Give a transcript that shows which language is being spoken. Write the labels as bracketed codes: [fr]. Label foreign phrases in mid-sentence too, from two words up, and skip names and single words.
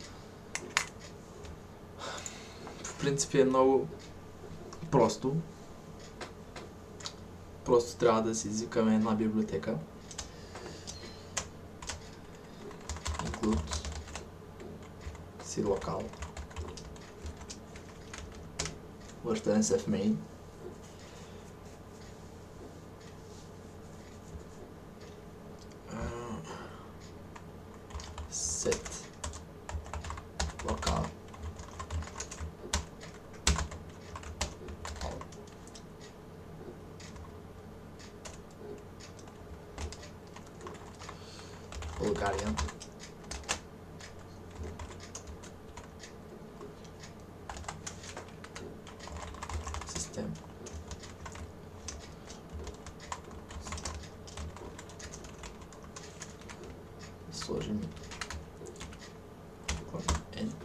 [bg] В принцип е много просто. Просто трябва да си извикаме една библиотека. Include си локал. Връщане се в main. [en] Set locale. Bulgarian. System. [bg] Сложим N.